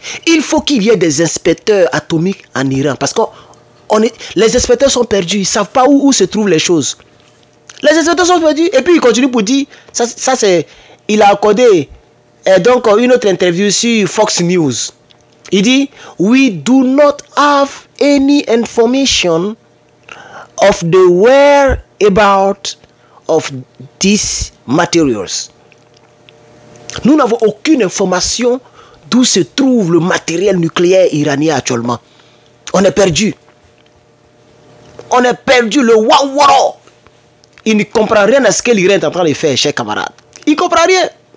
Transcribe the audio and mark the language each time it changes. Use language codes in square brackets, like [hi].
[fr] Il faut qu'il y ait des inspecteurs atomiques en Iran. Parce que les inspecteurs sont perdus. Ils ne savent pas où se trouvent les choses. Les inspecteurs sont perdus. Et puis il continue pour dire, il a accordé donc une autre interview sur Fox News. Il dit, [en] we do not have any information of the whereabouts of these materials. [fr] Nous n'avons aucune information d'où se trouve le matériel nucléaire iranien actuellement. On est perdu. On est perdu, le wawaro. Il ne comprend rien à ce que l'Iran est en train de faire, chers camarades. Il ne comprend rien.